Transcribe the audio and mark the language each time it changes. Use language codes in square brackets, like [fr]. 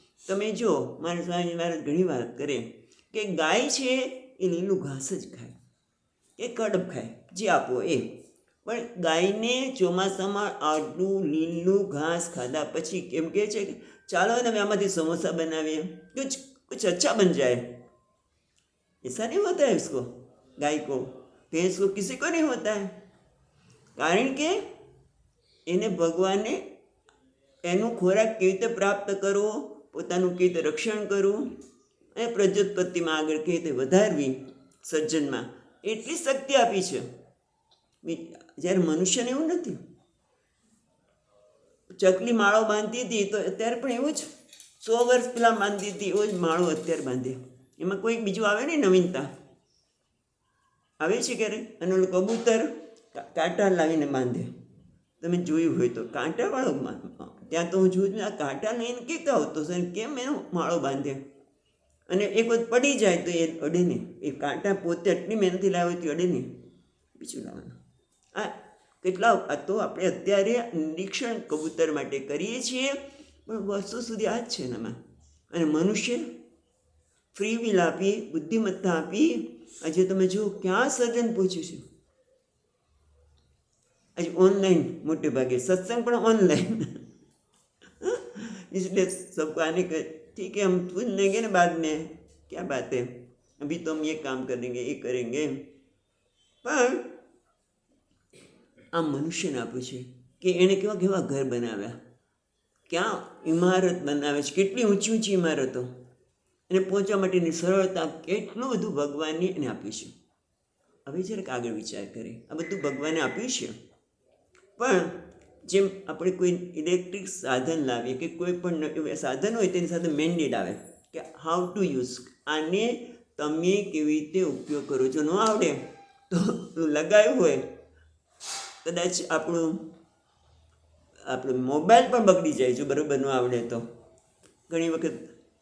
[gu] તમે જો મારા સ્વામી મહારાજ ઘણી વાત કરે કે ગાય છે એ લીલું ઘાસ જ ખાય કે કડબ ખાય, જે આપો એ. પણ ગાયને ચોમાસામાં આટલું લીલું ઘાસ ખાધા પછી કેમ કહે છે કે ચાલો ને અમે આમાંથી સમોસા બનાવીએ, [hi] कुछ अच्छा बन जाए. ऐसा नहीं होता है इसको, गाय को, भैंस को, किसी को नहीं होता है. [gu] કારણ કે એને ભગવાને એનું ખોરાક કેવી રીતે પ્રાપ્ત કરવો, પોતાનું કેવી રીતે રક્ષણ કરવું અને પ્રજોત્પત્તિમાં આગળ કેવી રીતે વધારવી, સર્જનમાં એટલી શક્તિ આપી છે. જ્યારે મનુષ્યને એવું નથી. ચકલી માળો બાંધતી હતી તો અત્યારે પણ એવું જ 100 વર્ષ પહેલાં બાંધતી હતી, એવો જ માળો અત્યારે બાંધે. એમાં કોઈ બીજું આવે નહીં, નવીનતા આવે છે ક્યારે? અને ઓલું કબૂતર કાંટા લાવીને બાંધે, તમે જોયું હોય તો. કાંટાવાળો ત્યાં તો હું જોઉં છું, આ કાંટા લઈને કેતા આવતો છે, કેમ એનો માળો બાંધે? અને એક વખત પડી જાય તો એ અડે નહીં. એ કાંટા પોતે એટલી મહેનતથી લાવે તો અડે નહીં, બીજું લાવવાનું. આ કેટલા તો આપણે અત્યારે નિરીક્ષણ કબૂતર માટે કરીએ છીએ, પણ વર્ષો સુધી આ જ છે એનામાં. અને મનુષ્ય ફ્રી વિલ આપી, બુદ્ધિમત્તા આપી, આજે તમે જુઓ ક્યાં સર્જન પહોંચ્યું છે. [hi] आज ऑनलाइन [gu] मोटे भागे सत्संग पण ऑनलाइन. [hi] इसलिए सबको आने का ठीक है, हम पूछ लेंगे ना बाद में, क्या बात है, अभी तो हम ये काम करेंगे, ये करेंगे. [gu] પણ આ મનુષ્યને આપ્યું છે કે એણે કેવા કેવા ઘર બનાવ્યા, ક્યાં ઇમારત બનાવે છે, કેટલી ઊંચી ઊંચી ઇમારતો, એને પહોંચવા માટેની સરળતા, કેટલું બધું ભગવાનને એને આપ્યું છે. હવે જરાક આગળ વિચાર કરીએ, આ બધું ભગવાને આપ્યું છે. પણ જેમ આપણે કોઈ ઇલેક્ટ્રિક સાધન લાવીએ કે કોઈ પણ સાધન હોય તેની સાથે મેન્ડેટ આવે કે [en] how to use, [gu] આને તમે કેવી રીતે ઉપયોગ કરો છો. ન આવડે તો લગાવ્યું હોય, કદાચ આપણું મોબાઈલ પણ બગડી જાય જો બરાબર ન આવડે તો ઘણી વખત.